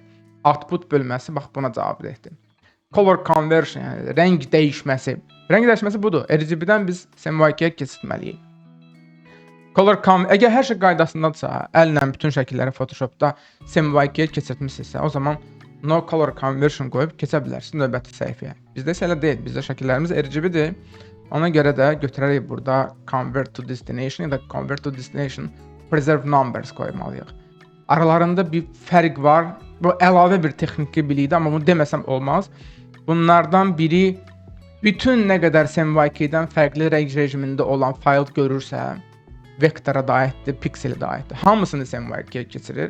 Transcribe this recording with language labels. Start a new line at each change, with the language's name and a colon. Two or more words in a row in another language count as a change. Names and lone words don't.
Azerbaijani: Output bölməsi bax buna cavab verdi.
English: Color conversion,
Azerbaijani: yəni rəng dəyişməsi. Rəng dəyişməsi budur. RGB-dən biz SMYK-yə keçirməliyik. Əgər hər şey qaydasındadırsa, əllə bütün şəkilləri Photoshopda SMYK-yə keçirtmisinizsə, o zaman
English: no color conversion
Azerbaijani: qoyub keçə bilərsiniz növbəti səhifəyə. Bizdə isə elə deyil. Bizdə şəkillərimiz RGB-dir. Ona görə də götürərək burada
English: convert to destination
Azerbaijani: ya da
English: convert to destination preserve numbers
Azerbaijani: qoymalıyıq. Aralarında bir fərq var. Bu əlavə bir texniki bilikdir, amma bunu deməsəm olmaz. Bunlardan biri bütün nə qədər SMYK-dən fərqli rəng rejimində olan fayl görürsə, vektora da aiddir, pikselə də aiddir. Hamısını SMYK-yə keçirir.